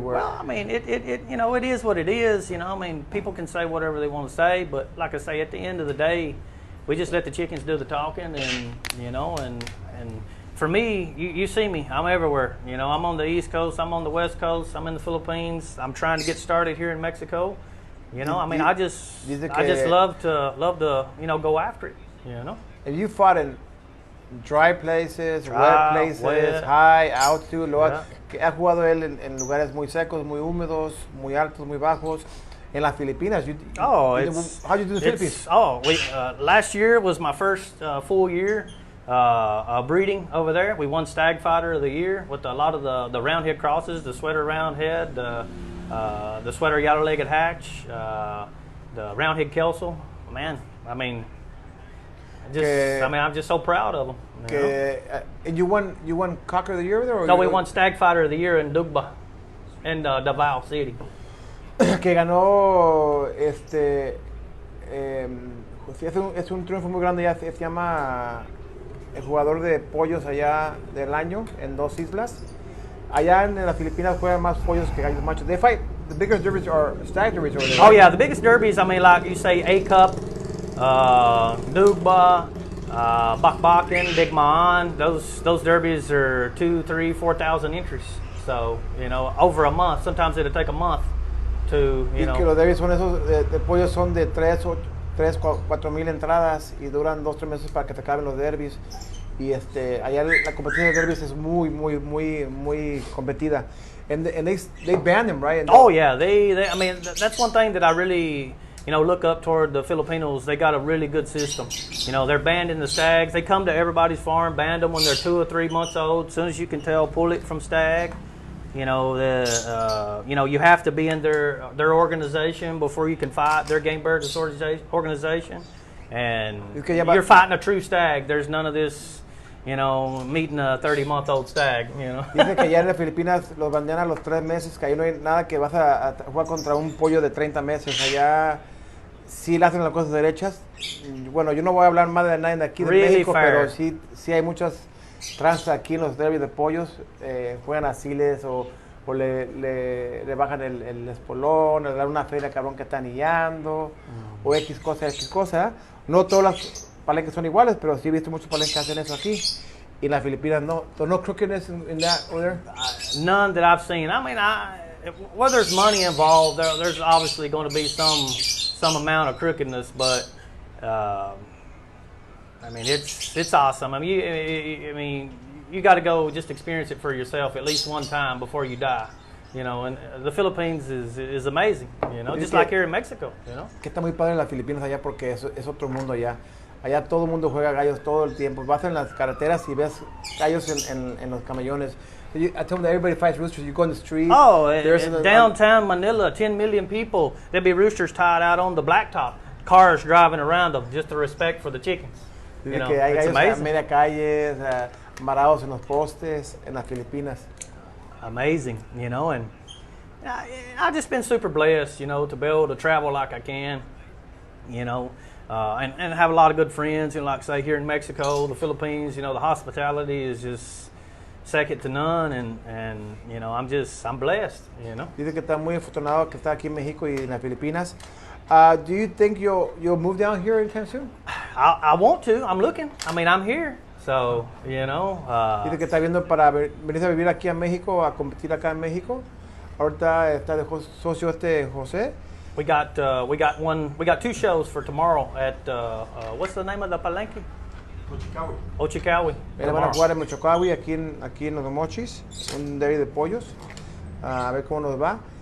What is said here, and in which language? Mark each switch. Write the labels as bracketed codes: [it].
[en] Well, I mean, it you know, it is what it is. You know, I mean, people can say whatever they want to say, but like I say, at the end of the day, we just let the chickens do the talking, and you know, and for me, you see me, I'm everywhere. You know, I'm on the East Coast, I'm on the West Coast, I'm in the Philippines, I'm trying to get started here in Mexico. You know, I mean, I just love to you know, go after it. You know. And you fought in dry places, Dry, wet places, wet. high, altitude, low. Yeah. [es] Que ha jugado él en lugares muy secos, muy húmedos, muy altos, muy bajos. En las Filipinas, [en] Oh, how do you do the Philippines? Oh, last year was my first full year breeding over there. We won Stag Fighter of the Year with a lot of the round head crosses, the sweater round head, the sweater yellow-legged hatch, the round head Kelsel. Man, I mean, I'm just so proud of them. And you won Cocker of the Year there? Or No, we won Stag Fighter of the Year in Dugba, in Davao City. [es] Que ganó es un triunfo muy grande, ya se llama el jugador de pollos allá del año en 2 islas. Allá en las Filipinas juegan más pollos que gallos machos. [en] They fight, the biggest derbies are stag derbies over there. Oh yeah, the biggest derbies, I mean, like you say, A Cup, Dugba, Bakbakan, Big Maan, those derbies are 2,000, 3,000, 4,000 entries. So, you know, over a month, sometimes it'll take a month to, you know. [es] Que los derbis son esos de pollos son de 4 mil entradas y duran 2-3 meses para que se acaben los derbis. Y allá la competición de derbis es muy competida. [en] And they ban them, right? Oh yeah, they I mean, that's one thing that I really, you know, look up toward the Filipinos. They got a really good system. You know, they're banding the stags. They come to everybody's farm, band them when they're 2 or 3 months old. As soon as you can tell, pull it from stag. You know, you know, you have to be in their organization before you can fight their game bird organization. And you're fighting a true stag. There's none of this, you know, meeting a 30-month-old stag, you know. [es] Dice que allá en las Filipinas los bandean a los 3 meses, que ahí no hay nada que vas a jugar contra un pollo de 30 meses. Allá sí le hacen las cosas derechas. Bueno, yo no voy a hablar más de nadie de aquí de México, pero sí hay muchas tranzas aquí en los derbis de pollos. Juegan asiles o le bajan el espolón, le dan una feria cabrón que está anillando, o X cosa. No todas las palenques son iguales, pero sí he visto muchos palenques que hacen eso aquí. Y en las Filipinas no. [en] So no crookedness in that over there? None that I've seen. I mean, where there's money involved, there's obviously going to be some amount of crookedness, but I mean, it's awesome. I mean, you got to go just experience it for yourself at least one time before you die. You know, and the Philippines is amazing. You know, just like here in Mexico. You know. [es] Que está muy padre en las Filipinas allá porque es otro mundo allá. Allá todo el mundo juega gallos todo el tiempo. Vas en las carreteras y ves gallos en los camellones. [en] I tell them that everybody fights roosters. You go on the street. Oh, in downtown Manila, 10 million people. There'll be roosters tied out on the blacktop. Cars driving around them, just the respect for the chickens. You know, [es] que hay [en] it's [es] gallos [en] amazing. [es] a media calle, marados en los postes, en las Filipinas. [en] Amazing, you know, and I've just been super blessed, you know, to be able to travel like I can, you know, and have a lot of good friends, you know, like say here in Mexico, the Philippines, you know, the hospitality is just second to none, and you know, I'm blessed, you know. [es] Dice que está muy afortunado que está aquí en México y en las Filipinas. [en] Do you think you'll move down here anytime soon? I want to. I'm looking. I mean, I'm here. So, you know. [es] Dice que está viendo para venirse a vivir aquí a México, a competir acá en México. Ahorita está de socio José. [en] We got 2 shows for tomorrow at what's the name of the palenque? Ochikawi. [es] Van a jugar en Mochocawi, aquí en Los Mochis, un derby de pollos. A ver cómo nos va.